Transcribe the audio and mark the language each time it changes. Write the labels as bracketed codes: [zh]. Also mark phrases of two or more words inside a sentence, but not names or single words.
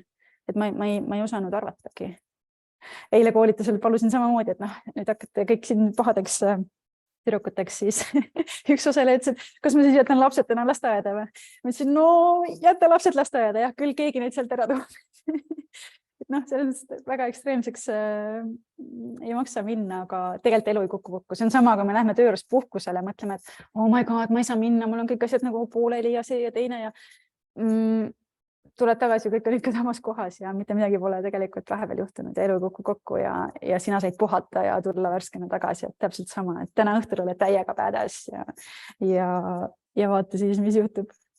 [et] Et ma ei osanud arvatagi. Eile koolitusel palusin samamoodi, et nüüd hakkate kõik siin pahadeks tüdrukuteks, siis üks osaleja ütles, et kas ma siis jätan lapsed täna lasteaeda või? Ma ütlesin, no jäta lapsed lasteaeda, jah, küll keegi neid sealt ära toob. Selles väga ekstreemseks ei maksa minna, aga tegelikult elu ei kuku kokku. See on sama, kui me lähme tööjuures puhkusele, mõtleme, et [en] oh my god, [et] ma ei saa minna, mul on kõik asjad nagu pooleli ja see ja teine ja tuled tagasi, kõik on ikka samas kohas ja mitte midagi pole tegelikult vahepeal juhtunud ja elu ei kuku kokku ja sina said puhata ja tulla värskena tagasi, et täpselt sama, et täna õhtul oled täiega badass ja vaata siis, mis juhtub.